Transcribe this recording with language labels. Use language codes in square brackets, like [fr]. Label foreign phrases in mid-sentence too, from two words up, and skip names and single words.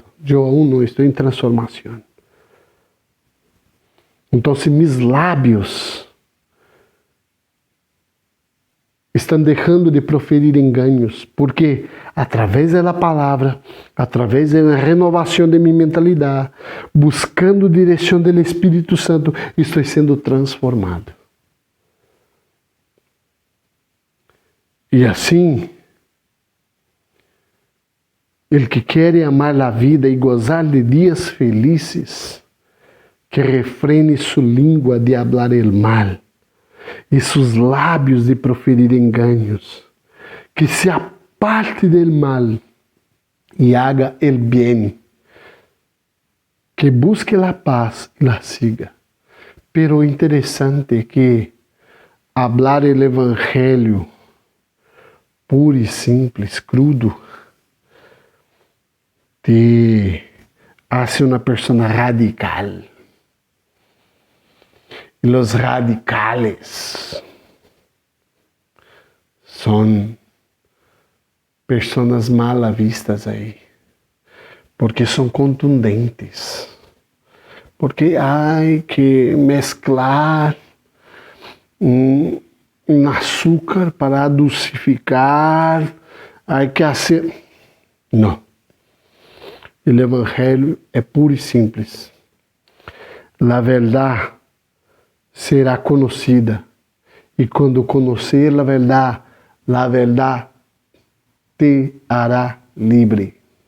[pt] Eu aún não estou em transformação. Então, se meus lábios estão deixando de proferir enganos, porque através da palavra, através da renovação de minha mentalidade, buscando direção do Espírito Santo, estou sendo transformado. E assim, [es] el que [pt] quer amar a vida e gozar de dias felizes, que refrene sua língua de [es] hablar el mal [pt] e seus lábios de proferir enganos, [es] que se aparte del mal e haga el bien, que busque la paz e la siga. [pt] Pero interessante é que [es] hablar el [pt] evangelho puro e simples, [es] crudo, te hace una persona radical. Y los radicales son personas mal vistas aí, porque [pt] são contundentes, [es] porque hay que mezclar [pt] um açúcar para adocificar, [es] hay que hacer... [pt] Não. O evangelho é puro e simples. A verdade será conhecida. E quando conhecer a verdade [es] te hará [pt] livre.